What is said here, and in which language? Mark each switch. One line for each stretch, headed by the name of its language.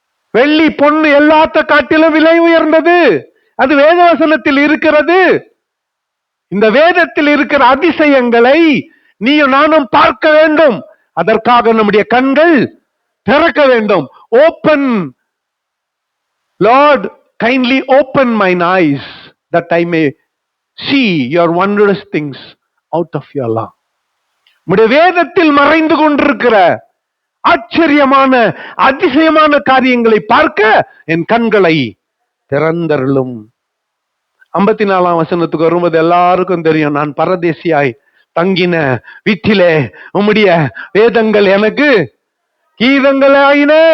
Tamil: வெள்ளி பொண்ணு எல்லாத்த காட்டிலும் விலை உயர்ந்தது. அது வேதவசனத்தில் இருக்கிறது. இந்த வேதத்தில் இருக்கிற அதிசயங்களை நீயும் நானும் பார்க்க வேண்டும். அதற்காக நம்முடைய கண்கள் திறக்க வேண்டும்.
English: Open, Lord kindly open mine eyes that I may see your wondrous things out of your law.
Tamil: உம்முடைய வேதத்தில் மறைந்து கொண்டிருக்கிற ஆச்சரியமான அதிசயமான காரியங்களை பார்க்க என் கண்களை திறந்தருளும். 54ஆம் வசனத்துக்கு வரும்போது எல்லாருக்கும் தெரியும், நான் பரதேசியாய் தங்கின வீட்டிலே உம்முடைய வேதங்கள் எனக்கு கீதங்கள் ஆயின.